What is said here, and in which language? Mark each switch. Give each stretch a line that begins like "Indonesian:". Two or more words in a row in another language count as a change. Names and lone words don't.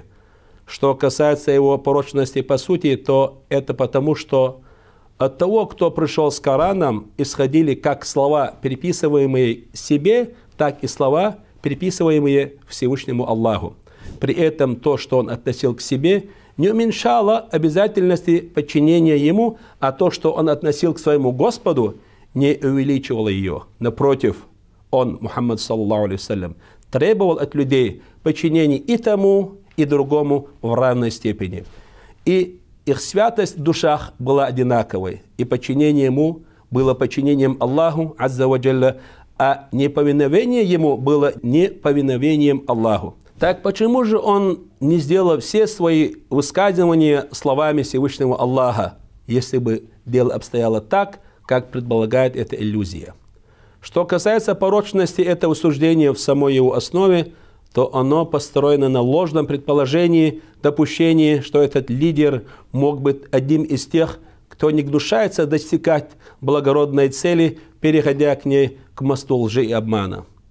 Russian: Что касается его порочности по сути, то это потому, что от того, кто пришел с Кораном, исходили как слова, переписываемые себе, так и слова, переписываемые Всевышнему Аллаху. При этом то, что он относил к себе, не уменьшало обязательности подчинения ему, а то, что он относил к своему Господу, не увеличивало ее. Напротив, он,
Arabic: محمد صلى الله عليه وسلم,
Russian: требовал от людей подчинения и тому, и другому в равной степени. И их святость в душах была одинаковой, и подчинение ему было подчинением Аллаху,
Arabic: عز وجل,
Russian: а неповиновение ему было неповиновением Аллаху. Так почему же он не сделал все свои высказывания словами Всевышнего Аллаха, если бы дело обстояло так, как предполагает эта иллюзия? Что касается порочности этого суждения в самой его основе, то оно построено на ложном предположении, допущении, что этот лидер мог быть одним из тех, кто не гнушается достигать благородной цели, переходя к ней к мосту лжи и обмана.